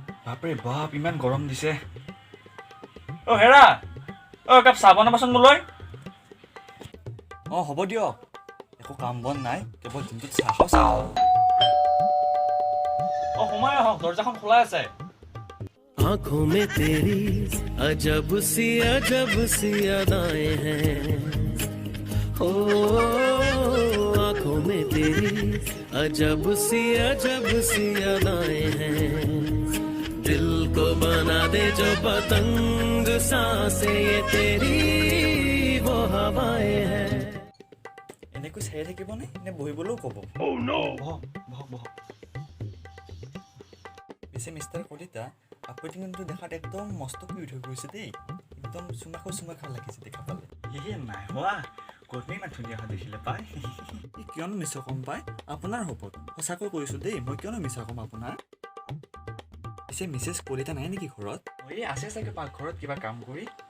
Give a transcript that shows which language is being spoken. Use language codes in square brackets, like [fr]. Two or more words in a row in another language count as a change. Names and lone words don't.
[as] বাপৰে বাপ ইমান গৰম দিছে অ হেৰা অ কাপ চাহ বনাবাচোন মোলৈ অ হ'ব দিয়ক একো কাম বন নাই কেৱল দিনটোত চাহ খাওঁ অ সোমাই আহক দৰ্জাখন খোলা আছে [hi] आंखों में तेरी अजब सी अदाएं हैं हो आंखों में तेरी अजब सी अदाएं हैं दिल को बना दे जो पतंग सांसें ये तेरी वो हवाएं हैं [as] এনেকৈ চাই থাকিবনে নে বহিবলৈও ক'ব বহক বহক বহক পিছে মিষ্টাৰ কলিতা আপুনি কিন্তু দেখাত একদম মস্ত কিউট হৈ গৈছে দেই একদম চুমাখা লাগিছে দেখা পালে নাই হোৱা ক'তনো ইমান ধুনীয়া হোৱা দেখিলে পাই কিয়নো মিছা কম পাই আপোনাৰ হ'বত সঁচাকৈ কৈছোঁ দেই মই কিয়নো মিছা কম আপোনাৰ পিছে মিছেছ কলিতা নাই নেকি ঘৰত এই আছে চাগে পাকঘৰত কিবা কাম কৰি